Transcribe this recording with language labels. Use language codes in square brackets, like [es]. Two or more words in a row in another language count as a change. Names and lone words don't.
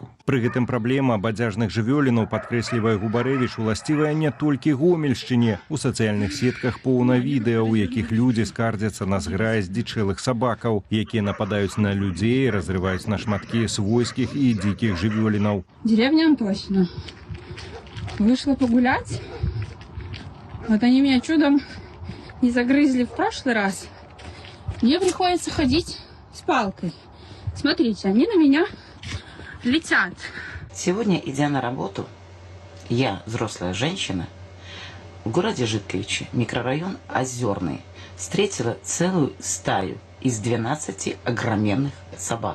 [be] Пры гэтым праблема бадзяжных жывёлінаў, падкрэслівае Губарэвіч, уласцівая не толькі Гомельшчыне. У сацыяльных сетках поўна відэа, у якіх людзі скардзяцца на зграі здзічэлых сабакаў, якія нападаюць на людзей, разрываюць на шматкі свойскіх і дзікіх жывёлінаў. [ru] Деревня Антосина. Вышла погулять. Вот они меня чудом не загрызли в прошлый раз. Мне приходится ходить с палкой. Смотрите, они на меня летят. Сегодня, идя на работу, я, взрослая женщина, в городе Житковичи, микрорайон Озерный, встретила целую стаю из 12 огроменных собак.